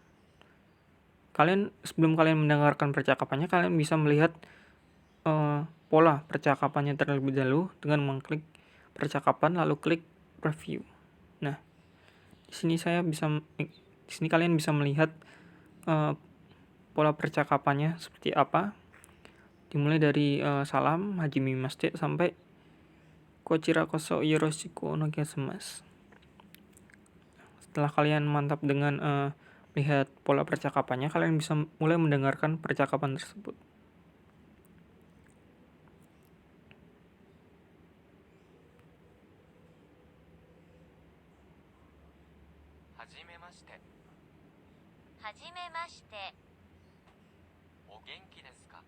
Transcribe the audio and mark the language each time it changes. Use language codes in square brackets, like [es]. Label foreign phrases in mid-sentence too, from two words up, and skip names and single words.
[id] Sebelum kalian mendengarkan percakapannya, kalian bisa melihat pola percakapannya terlebih dahulu dengan mengklik percakapan lalu klik preview. Nah, di sini kalian bisa melihat pola percakapannya seperti apa. Dimulai dari salam, hajimemashite sampai [ja] こちらこそよろしくお願いします. [id] Setelah kalian mantap dengan lihat pola percakapannya, kalian bisa mulai mendengarkan percakapan tersebut. [ja] Hajimemashite. はじめまして。お元気ですか？